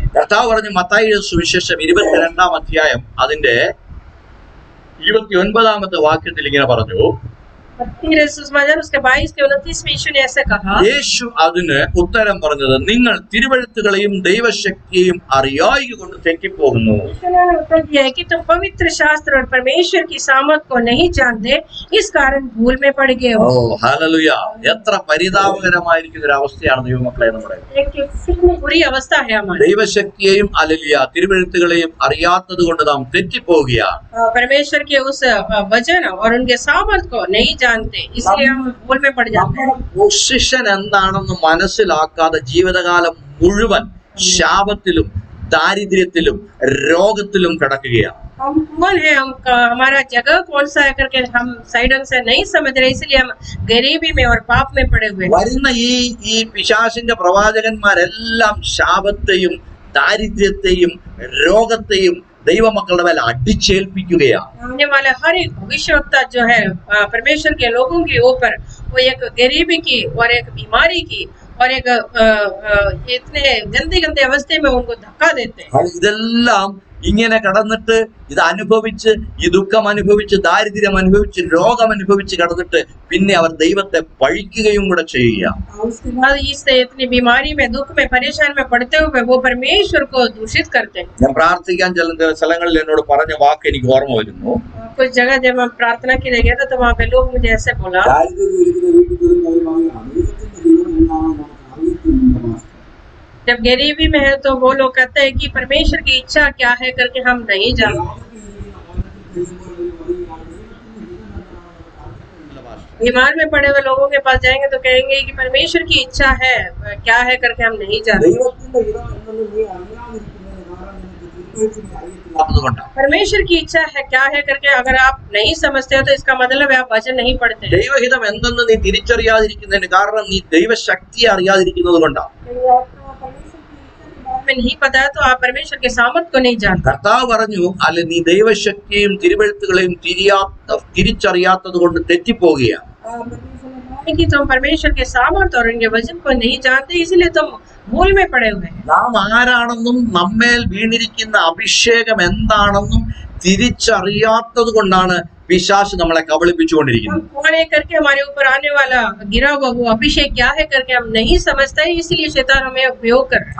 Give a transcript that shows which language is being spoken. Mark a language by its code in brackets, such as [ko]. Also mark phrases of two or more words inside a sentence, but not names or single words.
[ml] കർത്താവ് പറഞ്ഞു, മത്തായിയുടെ സുവിശേഷം 22-ാം അധ്യായം അതിന്റെ 29-ാമത്തെ വാക്യത്തിൽ ഇങ്ങനെ പറഞ്ഞു, [hi] उसके 22 के 29 में यीशु ने ऐसे कहा, [ml] യേശു അതിന് ഉത്തരം പറഞ്ഞത്, നിങ്ങൾ തിരുവെഴുത്തുകളെയും ദൈവശക്തിയെയും അറിയായികൊണ്ട് തെറ്റിപ്പോകുന്നു. [hi] यीशु ने उत्तर दिया है कि तुम पवित्र शास्त्र और परमेश्वर की सामर्थ को नहीं जानते, इस कारण भूल में पड़ गए ഓ हो। [ml] ഹല്ലേലൂയ! എത്ര പരിതാപകരമായിരിക്കുന്ന ഒരു അവസ്ഥയാണ് ദൈവമക്കളെ നമ്മുടെ. [hi] कितनी बुरी अवस्था है हमारी। [ml] ദൈവശക്തിയെയും ഹല്ലേലൂയ തിരുവെഴുത്തുകളെയും അറിയാത്തത് കൊണ്ട് നാം തെറ്റിപ്പോവുകയാണ്. [hi] परमेश्वर के उस वचन और उनके सामर्थ को नहीं जानते, इसलिए हम भूल में पड़ जाते हैं। [ml] പൊസിഷൻ എന്താണെന്ന് മനസ്സിലാക്കാതെ ജീവിതകാലം മുഴുവൻ ശാപത്തിലും ദാരിദ്ര്യത്തിലും രോഗത്തിലും കിടക്കുകയാണ്. [hi] हम कौन है, हमारा जगह कौन सा है करके हम सही ढंग से नहीं समझ रहे, इसलिए हम गरीबी में और पाप में पड़े हुए हैं। [ml] വരുന്ന ഈ പിശാചിന്റെ പ്രവാചകന്മാരെല്ലാം ശാപത്തെയും ദാരിദ്ര്യത്തെയും രോഗത്തെയും ദൈവമക്കളുടെ മേൽ അടിച്ചേൽപ്പിക്കുകയാണ്. [hi] आने वाला हर एक भविष्यवक्ता जो है परमेश्वर के लोगों के ऊपर वो एक गरीबी की और एक बीमारी की और एक इतने गंदे गंदे अवस्थे में उनको धक्का देते हैं। [ml] ഇതെല്ലാം ഇങ്ങനെ കടന്നിട്ട് ഇത് അനുഭവിച്ച് ഈ ദുഃഖം അനുഭവിച്ച് ദാരിദ്ര്യം അനുഭവിച്ച് രോഗം അനുഭവിച്ച് കടന്നിട്ട് പിന്നെ അവർ ദൈവത്തെ പഴിക്കുകയും കൂടെ ചെയ്യുക. [hi] उसके बाद इससे इतनी बीमारी में दुख में परेशान में पड़ते हुए वो परमेश्वर को दूषित करते हैं। [ml] ഞാൻ പ്രാർത്ഥിക്കാൻ ചെല്ലുന്ന സ്ഥലങ്ങളിൽ എന്നോട് പറഞ്ഞ വാക്ക് എനിക്ക് ഓർമ്മ വരുന്നു. [hi] कुछ जगह जब हम प्रार्थना के लिए गए थे तो वहाँ पे लोग मुझे ऐसे बोला, जब गरीबी में है तो वो लोग कहते हैं कि परमेश्वर की इच्छा क्या है करके हम नहीं जानते। बीमार में पड़े हुए लोगों के पास जाएंगे तो कहेंगे कि परमेश्वर की इच्छा है क्या है करके हम नहीं जानते। परमेश्वर की इच्छा है क्या है करके अगर आप नहीं समझते हो तो इसका मतलब है आप वचन नहीं पढ़ते। [ml] ദൈവഹിതം എന്തെന്ന് നീ തിരിച്ചറിയാതിരിക്കുന്നതിന് കാരണം നീ ദൈവശക്തിയെ അറിയാതിരിക്കുന്നത് കൊണ്ടാണ്. [hi] में नहीं पता है तो आप परमेश्वर के सामर्थ को नहीं जानते। [ml] കർത്താവ് പറഞ്ഞു, അല്ലെ നീ ദൈവശക്തിയും തിരുവെഴുത്തുകളെയും തിരിച്ചറിയാത്തത് കൊണ്ട് തെറ്റിപ്പോവുകയാണ്. [hi] कि तुम परमेश्वर के सामर्थ और उनके वचन को नहीं जानते, इसलिए तुम भूल में पड़े हुए हैं। [ml] നാം ആരാണെന്നും നമ്മേൽ വീണിരിക്കുന്ന അഭിഷേകം എന്താണെന്നും തിരിച്ചറിയാത്തത് കൊണ്ടാണ് പിശാച് നമ്മളെ കബളിപ്പിച്ചുകൊണ്ടിരിക്കുന്നത്. [hi] कौन है करके हमारे ऊपर आने वाला गिरा हुआ वो अभिषेक क्या है करके हम नहीं समझते, इसलिए शैतान हमें उपयोग कर रहा है।